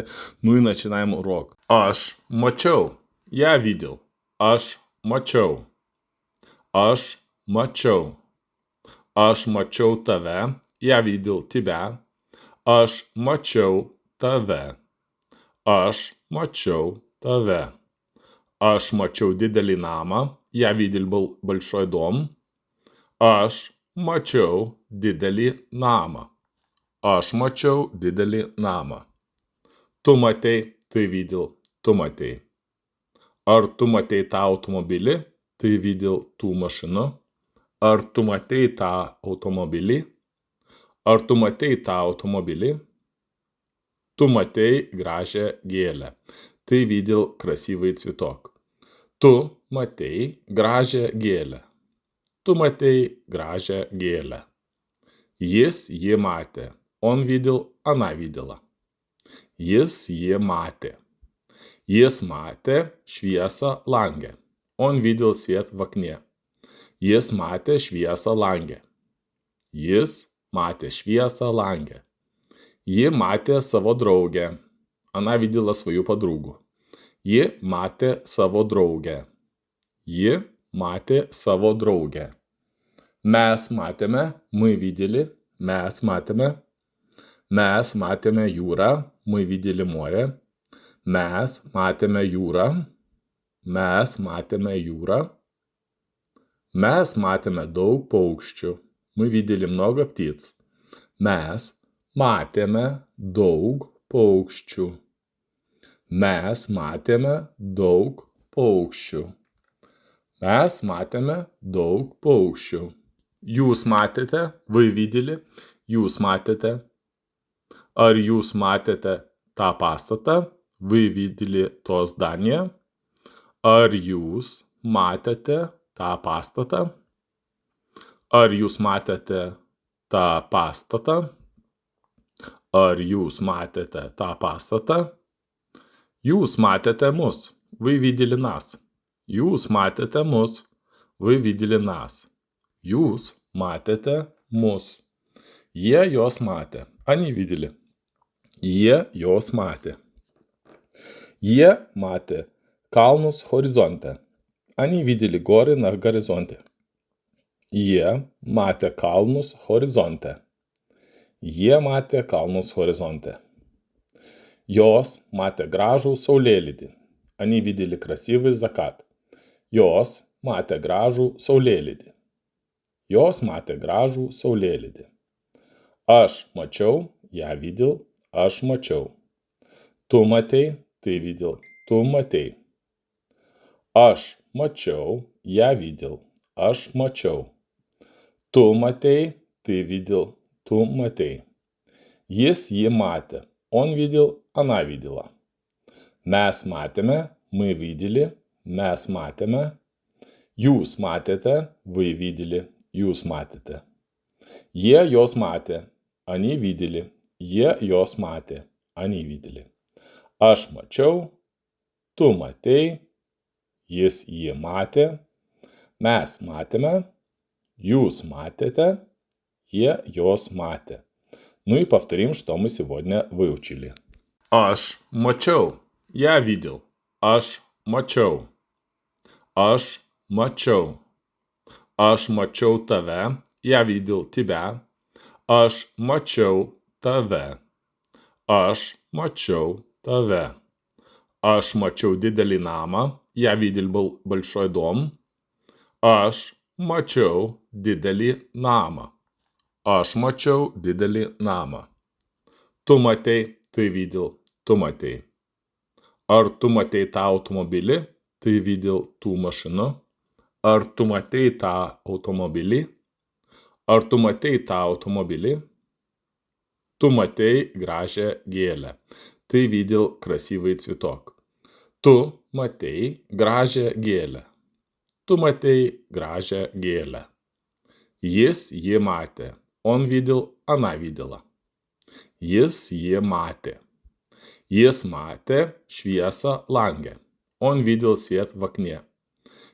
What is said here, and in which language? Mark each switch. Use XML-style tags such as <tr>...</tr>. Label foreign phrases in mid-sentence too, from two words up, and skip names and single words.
<ru>Ну и начинаем урок.</ru> <lt>Aš mačiau.</lt> <ru>Я видел.</ru> <lt>Aš mačiau. Aš mačiau. Aš mačiau tave.</lt> <ru>Я видел тебя.</ru> <lt>Aš mačiau tave. Aš mačiau tave. Аж mačiau didelį namą.</lt> <ru>Я видел был большой дом.</ru> <lt>Аж mačiau didelį namą. Аж mačiau didelį namą. Tu matei,</lt> <ru>ты видел,</ru> <lt>tu matei. Ar tu matei tą automobilį?</lt> <ru>Ты видел ту машину.</ru> <lt>Ar tu matei tą automobilį? Ar tu matei tą automobilį? Tu matei gražią gėlę.</lt> <ru>Ты видел красивый цветок.</ru> <lt>Tu matei gražią gėlę. Tu matei gražią gėlę. Jis jį matė.</lt> <ru>Он видел, она видела.</ru> <lt>Jis jį matė. Jis matė šviesą lange.</lt> <ru>Он видел свет в окне.</ru> <lt>Jis matė šviesą lange. Jis matė šviesą lange. Ji matė savo draugę.</lt> <ru>Она видела свою подругу.</ru> <lt>Ji matė savo draugę. Ji matė savo draugę. Mes matėme,</lt> <ru>мы видели,</ru> <lt>mes matėme. Mes matėme jūrą,</lt> <ru>мы видели море.</ru> <lt>Mes matėme jūrą. Mes matėme jūrą. Mes matėme daug paukščių.</lt> <ru>Мы видели много птиц.</ru> <lt>Mes matėme daug paukščių. Mes matėme daug paukščių. Mes matėme daug paukščių. Jūs matėte,</lt> <ru>вы видели,</ru> <lt>jūs matėte. Ar jūs matėte tą pastatą,</lt> <ru>вы видели то здание.</ru> <lt>Ar jūs matėte tą pastatą. Ar jūs matėte tą pastatą. Ar jūs matėte tą pastatą. Jūs matėte mus,</lt> <ru>вы видели нас.</ru> <lt>Jūs matėte mus,</lt> <ru>вы видели нас.</ru> <lt>Jūs matėte mus. Jie jos matė.</lt> <ru>Они видели.</ru> <lt>Jie jos matė. Jie matė kalnus horizonte.</lt> <ru>Они видели горы на горизонте.</ru> <lt>Jie matė kalnus horizonte. Jie matė kalnus horizonte. Jos matė gražų saulėlydį.</lt> <ru>Они видели красивый закат.</ru> <lt>Jos matė gražų saulėlydį. Jos matė gražų saulėlydį. Aš mačiau,</lt> <ru>я видел,</ru> <lt>aš mačiau. Tu matei,</lt> <ru>ты видел,</ru> <lt>tu matei. Aš mačiau,</lt> <ru>я видел,</ru> <lt>aš mačiau. Tu matei,</lt> <ru>ты видел,</ru> <lt>tu matei. Jis jį matė.</lt> <ru>Он видел, она видела.</ru> <lt>Mes matėme,</lt> <ru>мы видели,</ru> <lt>mes matėme. Jūs matėte,</lt> <ru>вы видели,</ru> <lt>jūs matėte. Jie jos matė,</lt> <ru>они видели,</ru> <lt>jie jos matė,</lt> <ru>они видели.</ru> <lt>Aš mačiau, tu matei, jis jį matė, mes matėme, jūs матете, jie jos матė.</lt> <ru>Ну и повторим, что мы сегодня выучили.</ru> <lt>Аж mačiau.</lt> <ru>Я видел.</ru> <lt>Аж mačiau. Аж mačiau. Aš mačiau tave.</lt> <ru>Я видел тебя.</ru> <lt>Aš mačiau tave. Aš mačiau tave. Aš mačiau didelį namą.</lt> <ru>Я видел был большой дом.</ru> <lt>Aš mačiau didelį namą. Aš mačiau didelį namą. Tu matei,</lt> <ru>ты видел,</ru> <lt>tu matei. Ar tu matei tą automobilį?</lt> <ru>Ты видел ту машину.</ru> <lt>Ar tu matei tą automobilį? Ar tu matei tą automobilį? Tu matei gražią gėlę.</lt> <ru>Ты видел красивый цветок.</ru> <lt>Tu matei gražią gėlę. Tu matei gražią gėlę. Jis jį matė.</lt> <ru>Он видел, она видела.</ru> <lt>Jis jį matė. Jis matė šviesą lange.</lt> <ru>Он видел свет в окне.</ru>